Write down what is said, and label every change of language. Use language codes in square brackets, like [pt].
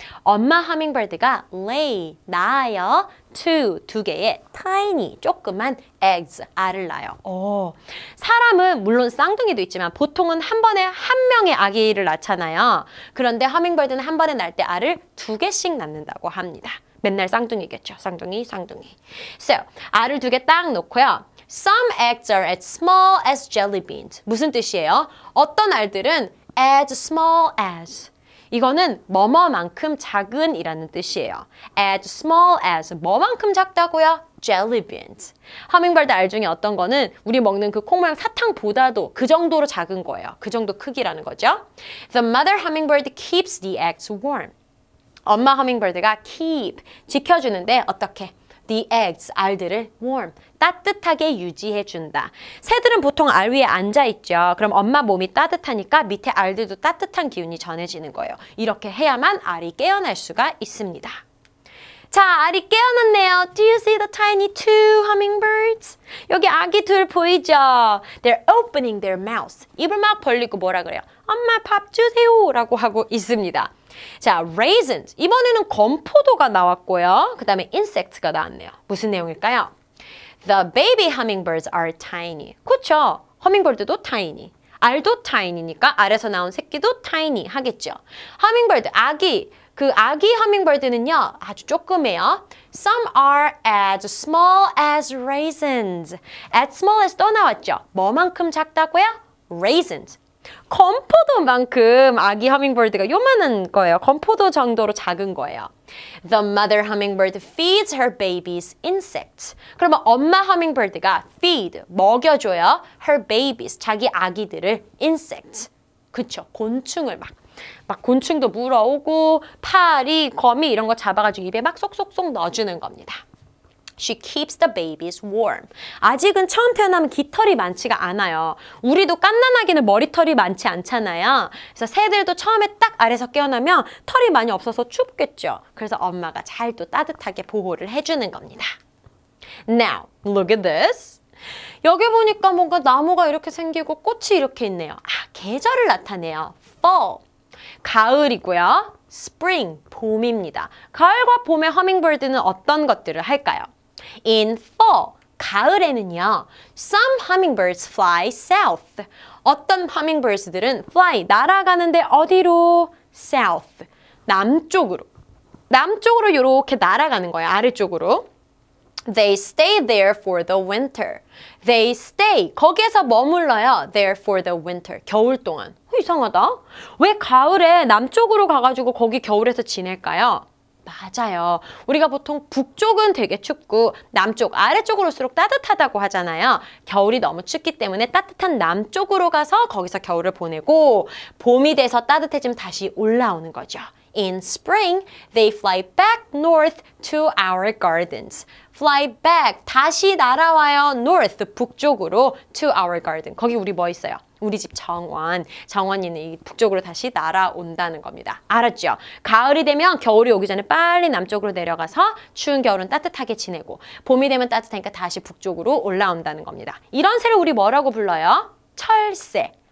[ko] 엄마 허밍버드가 lay, 낳아요. 2 개의 tiny, 조그만 eggs, 알을 낳아요. 사람은 물론 쌍둥이도 있지만 보통은 한 번에 한 명의 아기를 낳잖아요. 그런데 허밍버드는 한 번에 낳을 때 알을 2개씩 낳는다고 합니다. 맨날 쌍둥이겠죠. 쌍둥이. So, 알을 2개 딱 놓고요. [en] Some eggs are as small as jelly beans. [ko] 무슨 뜻이에요? 어떤 알들은 [en] as small as. [ko] 이거는 뭐뭐만큼 작은 이라는 뜻이에요. [en] As small as. [ko] 뭐만큼 작다고요? [en] Jelly beans. [ko] 허밍버드 알 중에 어떤 거는 우리 먹는 그 콩 모양 사탕보다도 그 정도로 작은 거예요. 그 정도 크기라는 거죠. [en] The mother hummingbird keeps the eggs warm. [ko] 엄마 허밍버드가 keep, 지켜주는데 어떻게? [en] The eggs, [ko] 알들을 warm, 따뜻하게 유지해준다. 새들은 보통 알 위에 앉아있죠. 그럼 엄마 몸이 따뜻하니까 밑에 알들도 따뜻한 기운이 전해지는 거예요. 이렇게 해야만 알이 깨어날 수가 있습니다. 자, 알이 깨어났네요. [en] Do you see the tiny 2 hummingbirds? [ko] 여기 아기 둘 보이죠? [en] They're opening their mouths. [ko] 입을 막 벌리고 뭐라 그래요? 엄마 밥 주세요 라고 하고 있습니다. 자, raisins. 이번에는 건포도가 나왔고요. 그 다음에 insect가 나왔네요. 무슨 내용일까요? [en] The baby hummingbirds are tiny. [ko] 그렇죠. 허밍버드도 tiny. 알도 tiny니까 알에서 나온 새끼도 tiny 하겠죠. 허밍버드, 아기. 그 아기 허밍버드는요. 아주 조그매요. [en] Some are as small as raisins. As small as [ko] 또 나왔죠. 뭐만큼 작다고요? Raisins. 건포도만큼 아기 허밍버드가 요만한 거예요. 건포도 정도로 작은 거예요. [en] The mother hummingbird feeds her babies insects. [ko] 그러면 엄마 허밍버드가 feed, 먹여줘요. [en] her babies, [ko] 자기 아기들을 [en] insects. [ko] 그쵸, 곤충을 막 곤충도 물어오고 파리, 거미 이런 거 잡아가지고 입에 막 쏙쏙쏙 넣어주는 겁니다. [en] She keeps the babies warm. [ko] 아직은 처음 태어나면 깃털이 많지가 않아요. 우리도 갓난아기는 머리털이 많지 않잖아요. 그래서 새들도 처음에 딱 알에서 깨어나면 털이 많이 없어서 춥겠죠. 그래서 엄마가 잘 또 따뜻하게 보호를 해주는 겁니다. [en] Now, look at this. [ko] 여기 보니까 뭔가 나무가 이렇게 생기고 꽃이 이렇게 있네요. 계절을 나타내요. Fall. 가을이고요. Spring, 봄입니다. 가을과 봄에 허밍버드는 어떤 것들을 할까요? [en] In fall, [ko] 가을에는요. [en] Some hummingbirds fly south. [ko] 어떤 hummingbirds들은 fly, 날아가는데 어디로? South, 남쪽으로. 남쪽으로 이렇게 날아가는 거예요. 아래쪽으로. [en] They stay there for the winter. They stay. [ko] 거기에서 머물러요. [en] There for the winter. [ko] 겨울 동안. 이상하다. 왜 가을에 남쪽으로 가가지고 거기 겨울에서 지낼까요? 맞아요. 우리가 보통 북쪽은 되게 춥고 남쪽, 아래쪽으로 올수록 따뜻하다고 하잖아요. 겨울이 너무 춥기 때문에 따뜻한 남쪽으로 가서 거기서 겨울을 보내고 봄이 돼서 따뜻해지면 다시 올라오는 거죠. [en] In spring, they fly back north to our gardens. Fly back, [ko] 다시 날아와요. [en] North, [ko] 북쪽으로 [en] to our garden. [ko] 거기 우리 뭐 있어요? 우리 집 정원. 정원이 있는 이 북쪽으로 다시 날아온다는 겁니다. 알았죠? 가을이 되면 겨울이 오기 전에 빨리 남쪽으로 내려가서 추운 겨울은 따뜻하게 지내고 봄이 되면 따뜻하니까 다시 북쪽으로 올라온다는 겁니다. 이런 새를 우리 뭐라고 불러요? 철새.